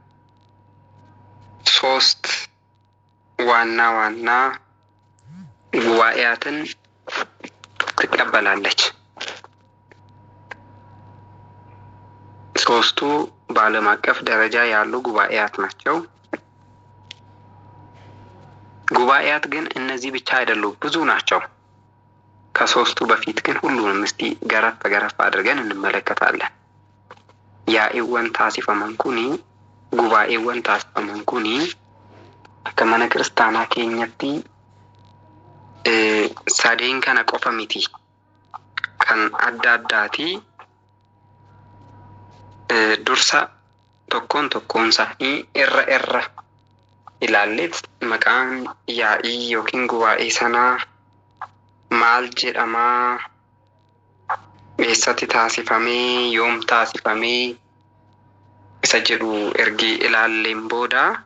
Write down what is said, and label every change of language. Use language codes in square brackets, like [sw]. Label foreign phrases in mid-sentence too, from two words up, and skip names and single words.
[am] 3 ዋና ዋና ጉባኤያትን ትቀበላለች። 3ቱ በዓለም አቀፍ ደረጃ ያሉ ጉባኤያት ናቸው። ጉባኤያት ግን እነዚህ ብቻ አይደሉም፣ ብዙ ናቸው። ከ3ቱ በፊት ግን ሁሉንም እስቲ ገረፍ አድርገን እንመለከታለን። [om] yaa'iiwwan taasifaman kuni gubaa'eewwan taasifaman kuni akka mana kiristaanaa keenyatti sadeen kana qofa miti, kan adda addaati. Dursa tokkoon isaanii irra ilaalleet maqaan yaa'ii yookiin gubaa'ee sanaa maal jedhamaa, eessatti taasifamee, yoom taasifamee isa jedhu ergi ilaalleen booda